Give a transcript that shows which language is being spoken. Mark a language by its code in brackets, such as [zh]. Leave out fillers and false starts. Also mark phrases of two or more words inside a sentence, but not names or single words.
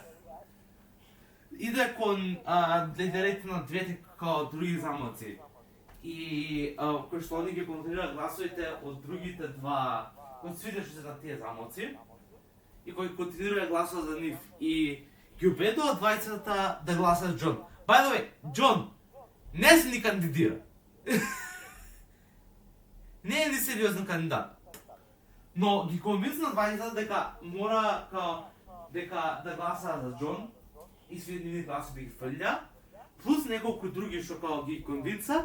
[mk] Иде кон лидерите на двете други замоци. И кој што они ги контролираат гласовите од другите два, од сите што се на тие замоци, и кој контролира гласот за нив. И ги убедува двајцата да гласат Џон. [en] By the way, [mk] Џон не се ни кандидира. Не е ни сериозен кандидат. Но ги конвинцна двајцата дека мора дека да гласаат за Џон и свите нивни гласови ги фрлја, плюс неколку други што ги конвинца.